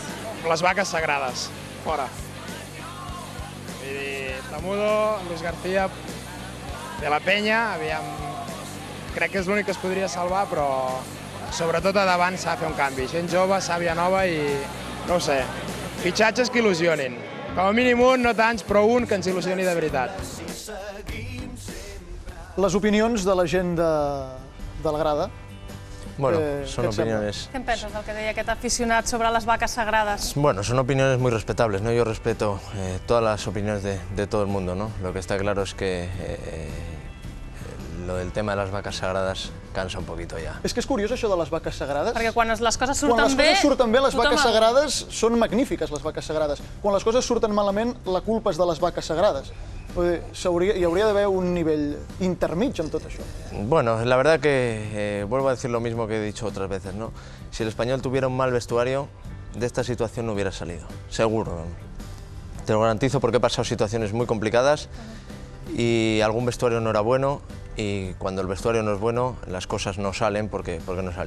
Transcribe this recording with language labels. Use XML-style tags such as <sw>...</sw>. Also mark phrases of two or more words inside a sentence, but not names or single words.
<ca>Les vaques sagrades, fora. Tamudo, Luis García, de la Penya, crec que és l'únic que es podria salvar, però sobretot a davant s'ha de fer un canvi. Gent jove, sàvia nova i, no ho sé, fitxatges que il·lusionin. Com a mínim un, no tants, però un que ens il·lusioni de veritat. Les opinions de la gent de la grada.</ca> <es>Bueno, son opiniones.</es> <ca>Què en penses del que deia aquest aficionat sobre les vaques sagrades?</ca> <es>Bueno, son opiniones muy respetables, ¿no? Yo respeto todas las opiniones de todo el mundo, ¿no? Lo que está claro es que lo del tema de las vacas sagradas cansa un poquito ya.</es> <ca>És que és curiós això de les vaques sagrades. Perquè quan les coses surten bé... Quan les coses surten bé, les vaques sagrades són magnífiques, les vaques sagrades. Quan les coses surten malament, la culpa és de les vaques sagrades. Hi hauria d'haver un nivell intermig en tot això.</ca> <es>Bueno, la verdad que vuelvo a decir lo mismo que he dicho otras veces, ¿no? Si el Español tuviera un mal vestuario, de esta situación no hubiera salido, seguro. Te lo garantizo porque he pasado situaciones muy complicadas y algún vestuario no era bueno y cuando el vestuario no es bueno, las cosas no salen porque no salen.</es>